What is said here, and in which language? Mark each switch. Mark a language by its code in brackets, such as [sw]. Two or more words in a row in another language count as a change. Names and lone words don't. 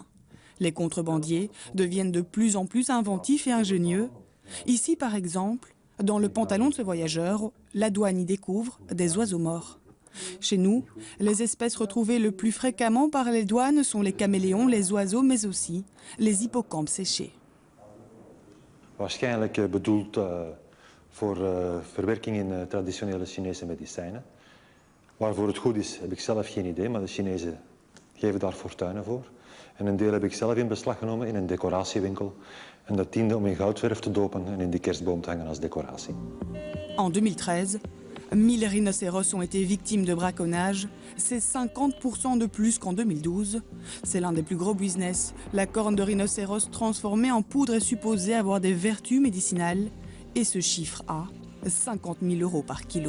[fr] Les contrebandiers deviennent de plus en plus inventifs et ingénieux. Ici, par exemple, dans le pantalon de ce voyageur, la douane y découvre des oiseaux morts. Chez nous, les espèces retrouvées le plus fréquemment par les douanes sont les caméléons, les oiseaux, mais aussi les hippocampes séchés. [nl] Waarschijnlijk bedoeld voor verwerking in traditionele Chinese medicijnen. Waarvoor het goed is, heb ik zelf geen idee, maar de Chinezen geven daar fortuinen voor. En een deel heb ik zelf in beslag genomen in een decoratiewinkel. En dat diende om in goudverf te dopen en in die kerstboom te hangen als decoratie. [fr] En 2013, 1000 rhinocéros ont été victimes de braconnage. C'est 50% de plus qu'en 2012. C'est l'un des plus gros business. La corne de rhinocéros transformée en poudre est supposée avoir des vertus médicinales. Et ce chiffre a 50 000 € par kilo.